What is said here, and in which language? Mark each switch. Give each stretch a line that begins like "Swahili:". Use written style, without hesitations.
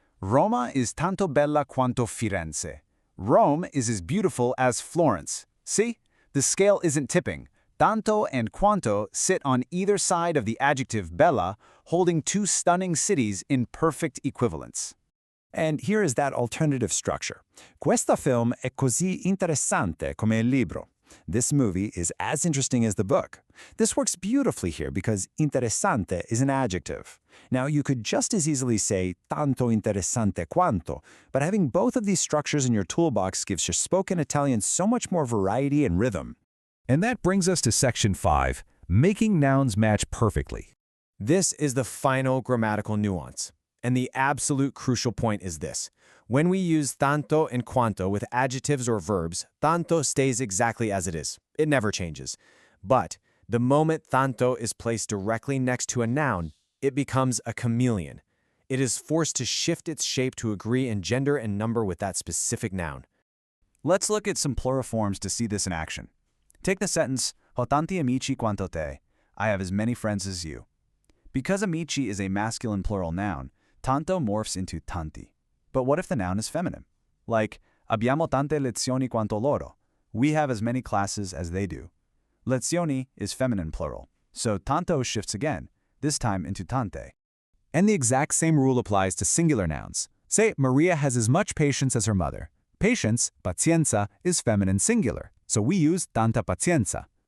Italian: Roma is tanto bella quanto Firenze.
English: Rome is as beautiful as Florence. See? The scale isn't tipping. Tanto and quanto sit on either side of the adjective bella, holding two stunning cities in perfect equivalence. And here is that alternative structure.
Italian: Questa film è così interessante come il libro.
English: This movie is as interesting as the book. This works beautifully here because interessante is an adjective. Now, you could just as easily say tanto interessante quanto, but having both of these structures in your toolbox gives your spoken Italian so much more variety and rhythm. And that brings us to section 5, making nouns match perfectly. This is the final grammatical nuance. And the absolute crucial point is this. When we use tanto and quanto with adjectives or verbs, tanto stays exactly as it is. It never changes. But the moment tanto is placed directly next to a noun, it becomes a chameleon. It is forced to shift its shape to agree in gender and number with that specific noun. Let's look at some plural forms to see this in action. Take the sentence,
Italian: Ho tanti amici quanto te.
English: I have as many friends as you. Because amici is a masculine plural noun, tanto morphs into tanti. But what if the noun is feminine? Like,
Italian: abbiamo tante lezioni quanto loro.
English: We have as many classes as they do. Lezioni is feminine plural, so tanto shifts again, this time into tante. And the exact same rule applies to singular nouns. Say, Maria has as much patience as her mother. Patience, pazienza, is feminine singular, so we use tanta pazienza.